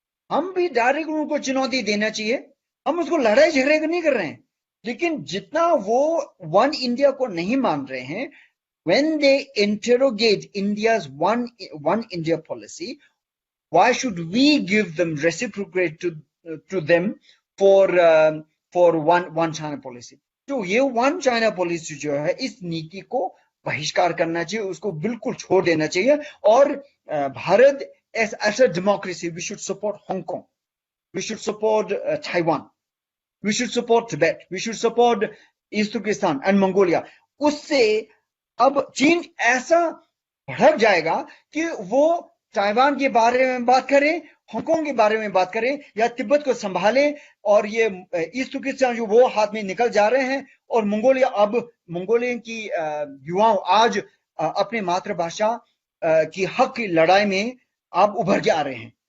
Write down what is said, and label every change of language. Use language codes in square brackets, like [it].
[hi] हम भी डायरेक्ट उनको चुनौती देना चाहिए, हम उसको लड़ाई झगड़े नहीं कर रहे हैं, लेकिन जितना वो वन इंडिया को नहीं मान रहे हैं, [en] when they interrogate India's one India policy, why should we give them reciprocate to them for one China policy? [hi] तो ये वन चाइना पॉलिसी जो है, इस नीति को बहिष्कार करना चाहिए, उसको बिल्कुल छोड़ देना चाहिए। और Bharat [en] as a democracy, we should support Hong Kong, we should support Taiwan, we should support Tibet, we should support East Turkestan and Mongolia। [hi] उससे अब चीन ऐसा भड़क जाएगा कि वो ताइवान के बारे में बात करें, हांगकांग के बारे में बात करें, या तिब्बत को संभाले, और ये ईस्ट तुर्किस्तान जो वो हाथ में निकल जा रहे हैं, और मंगोलिया की युवाओं आज अपने मातृभाषा की हक की लड़ाई में अब उभर के आ रहे हैं।